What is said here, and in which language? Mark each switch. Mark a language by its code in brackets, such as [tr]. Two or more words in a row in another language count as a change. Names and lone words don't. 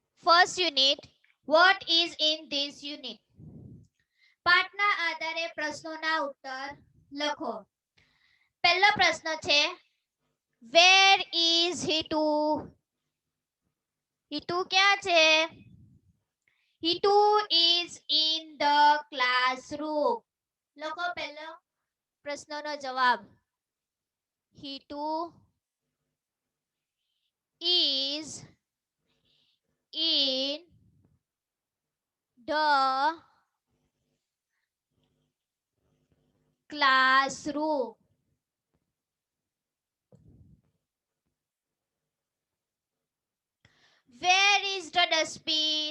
[en] first unit. What is in this unit? [gu] પાઠના આધારે પ્રશ્નોના ઉત્તર લખો. પહેલો પ્રશ્ન છે, [en] where is Hitu? [gu] Hitu ક્યાં છે? [en] Hitu is in the classroom. [gu] લખો પહેલો પ્રશ્નનો જવાબ. [en] Hitu is in the classroom. Where is the dustbin?